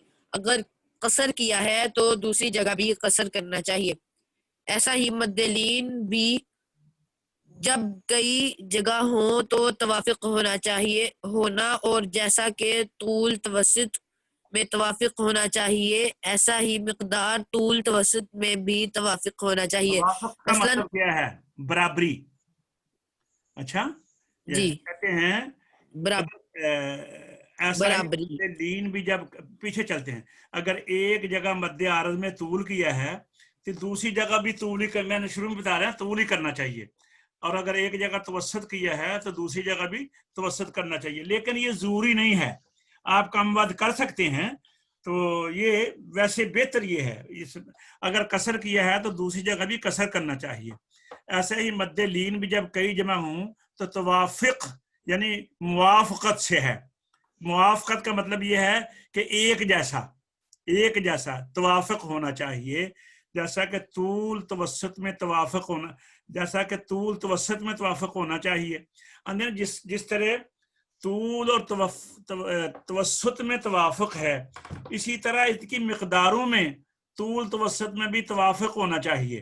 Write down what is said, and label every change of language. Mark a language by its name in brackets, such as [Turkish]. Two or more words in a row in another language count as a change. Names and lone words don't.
[Urdu] اگر قصر کیا ہے تو دوسری جگہ بھی قصر کرنا چاہیے. ایسا ہی مد لین بھی جب کئی جگہ ہوں تو توافق ہونا چاہیے ہونا اور جیسا کہ طول توسط میں توافق ہونا چاہیے ایسا ہی مقدار طول توسط میں بھی توافق ہونا چاہیے. توافق کا مطلب کیا ہے؟ برابری. اچھا جی کہتے ہیں برابری. لین بھی جب پیچھے چلتے ہیں اگر ایک جگہ مد عارض میں طول کیا ہے تو دوسری جگہ بھی طول ہی میں نے شروع میں بتا رہا طول ہی کرنا چاہیے. اور اگر ایک جگہ توسط کیا ہے تو دوسری جگہ بھی توسط کرنا چاہیے. لیکن یہ ضروری نہیں ہے. آپ کم بعد کر سکتے ہیں. تو یہ ویسے بہتر یہ ہے اگر قصر کیا ہے تو دوسری جگہ بھی قصر کرنا چاہیے. ایسے ہی مد لین بھی جب کئی جمع ہوں تو توافق یعنی موافقت سے ہے. موافقت کا مطلب یہ ہے کہ ایک جیسا توافق ہونا چاہیے جیسا کہ طول توسط میں توافق ہونا چاہیے. جس طرح طول اور توسط میں توافق ہے اسی طرح اس کی مقداروں میں طول توسط میں بھی توافق ہونا چاہیے.